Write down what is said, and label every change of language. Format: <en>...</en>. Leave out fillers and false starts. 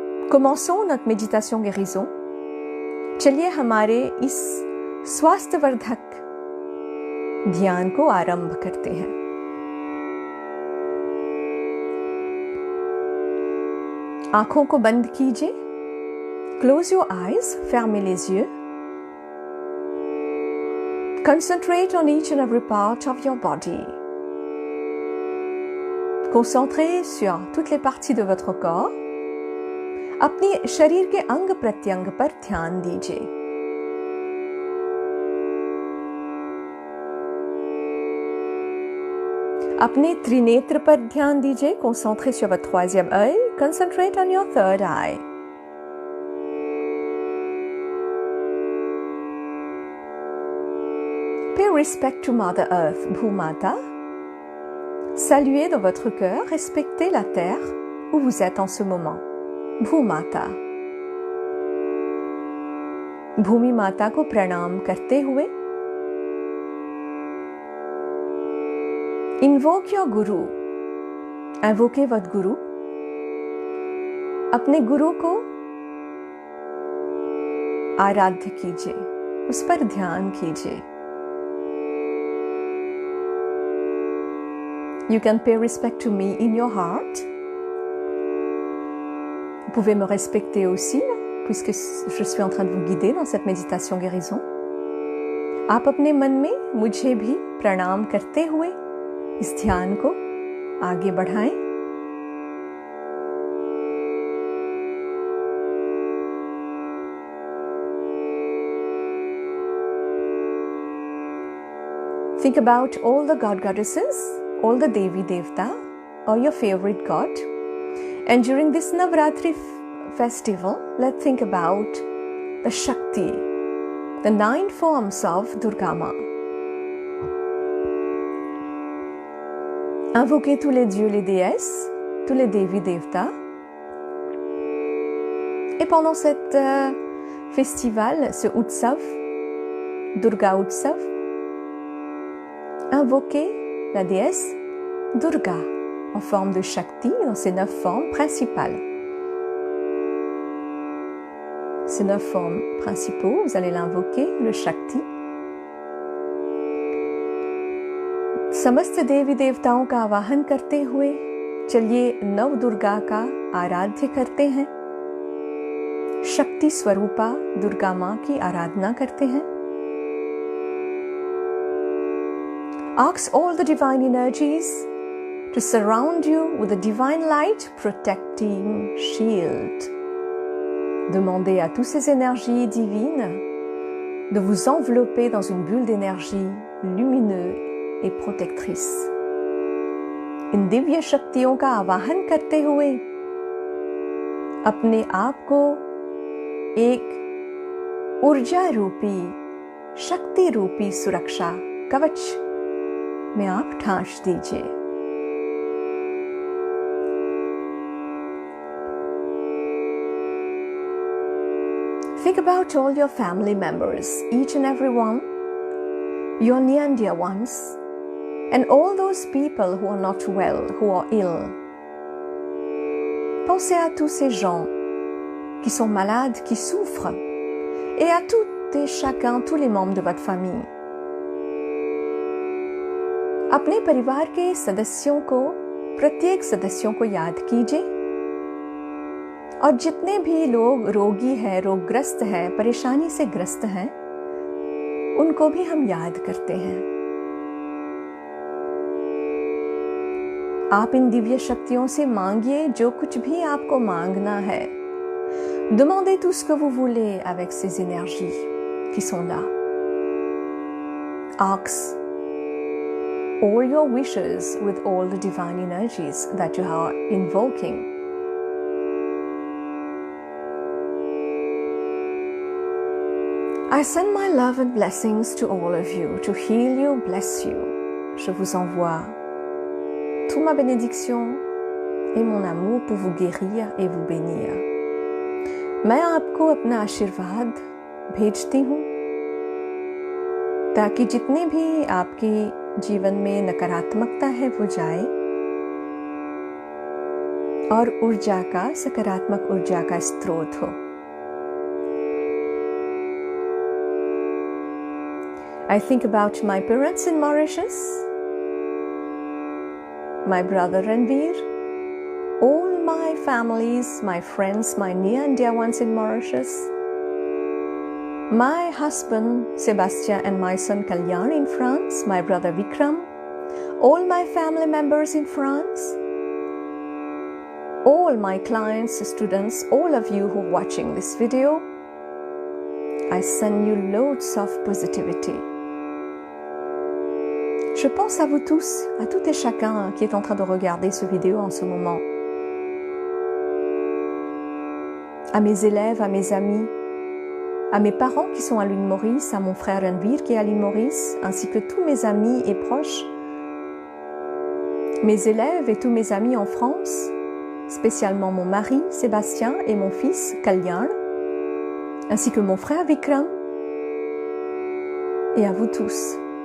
<fr>Commençons notre méditation guérison.</fr> <hi>चलिए हमारे इस स्वास्थ्यवर्धक ध्यान को आरंभ करते हैं. आंखों को बंद कीजिए.</hi> <en>Close your eyes,</en> <fr>fermez les yeux.</fr> <en>Concentrate on each and every part of your body.</en> <fr>Concentrez sur toutes les parties de votre corps.</fr> <hi>अपने शरीर के अंग प्रत्यंग पर ध्यान दीजिए. अपने त्रिनेत्र पर ध्यान दीजिए.</hi> <fr>Concentrez sur votre troisième œil.</fr> <en>Concentrate on your third eye. Pay respect to Mother Earth, Bhumata.</en> <fr>Saluez dans votre cœur, respectez la terre où vous êtes en ce moment.</fr> <hi>Bhumata. भूमि माता को प्रणाम करते हुए</hi> <en>Invoke your Guru.</en> <fr>Invoquez votre Guru.</fr> <hi>अपने गुरु को आराध्य कीजिए, उस पर ध्यान कीजिए.</hi> <en>You can pay respect to me in your heart.</en> <fr>Vous pouvez me respecter aussi, puisque je suis en train de vous guider dans cette méditation guérison.</fr> <hi>आप अपने मन में मुझे भी प्रणाम करते हुए इस ध्यान को आगे बढ़ाएं.</hi> <en>Think about all the god goddesses, all the Devi Devta, or your favorite god. And during this Navratri festival, let's think about the Shakti, the 9 forms of Durga Ma.</en> <fr>Invoquez tous les dieux, les déesses, tous les Devi Devta. Et pendant cet festival, ce Utsav, Durga Utsav, invoquez la déesse Durga en forme de Shakti dans ses 9 formes principales. Ces 9 formes principaux, vous allez l'invoquer, le Shakti.</fr> <hi>समस्त देवी देवताओं का आवाहन करते हुए चलिए नव दुर्गा का आराध्य करते हैं. शक्ति स्वरूपा दुर्गा माँ की आराधना करते हैं.</hi> <en>Ask all the divine energies to surround you with a divine light protecting shield.</en> <fr>Demandez à toutes ces énergies divines de vous envelopper dans une bulle d'énergie lumineuse et protectrice.</fr> <hi>इन दिव्य शक्तियों का आवाहन करते हुए अपने आप को एक ऊर्जा रूपी, शक्ति रूपी सुरक्षा कवच में आप ठांस दीजिए.</hi> <en>Think about all your family members, each and every one, your near and dear ones, and all those people who are not well, who are ill.</en> <fr>Pensez à tous ces gens qui sont malades, qui souffrent, et à toutes et chacun, tous les membres de votre famille.</fr> <hi>अपने परिवार के सदस्यों को, प्रत्येक सदस्यों को याद कीजिए. और जितने भी लोग रोगी हैं, रोगग्रस्त हैं, परेशानी से ग्रस्त हैं, उनको भी हम याद करते हैं. आप इन दिव्य शक्तियों से मांगिए जो कुछ भी आपको मांगना है.</hi> <fr>Demandez tout ce que vous voulez avec ces énergies qui sont là.</fr> <en>Ask all your wishes with all the divine energies that you are invoking. I send my love and blessings to all of you, to heal you, bless you.</en> <fr>Je vous envoie toute ma bénédiction et mon amour pour vous guérir et vous bénir.</fr> <hi>मैं आपको अपना आशीर्वाद भेजती हूँ ताकि जितने भी आपके जीवन में नकारात्मकता है वो जाए और ऊर्जा का, सकारात्मक ऊर्जा का स्रोत हो।</hi> <en>I think about my parents in Mauritius, my brother Ranveer, all my families, my friends, my near and dear ones in Mauritius, my husband Sebastian and my son Kalyan in France, my brother Vikram, all my family members in France, all my clients, students, all of you who are watching this video, I send you loads of positivity.</en> <fr>Je pense à vous tous, à tout et chacun qui est en train de regarder cette vidéo en ce moment. À mes élèves, à mes amis, à mes parents qui sont à l'île Maurice, à mon frère Ranveer qui est à l'île Maurice, ainsi que tous mes amis et proches, mes élèves et tous mes amis en France, spécialement mon mari Sébastien et mon fils Kalyan, ainsi que mon frère Vikram, et à vous tous.</fr>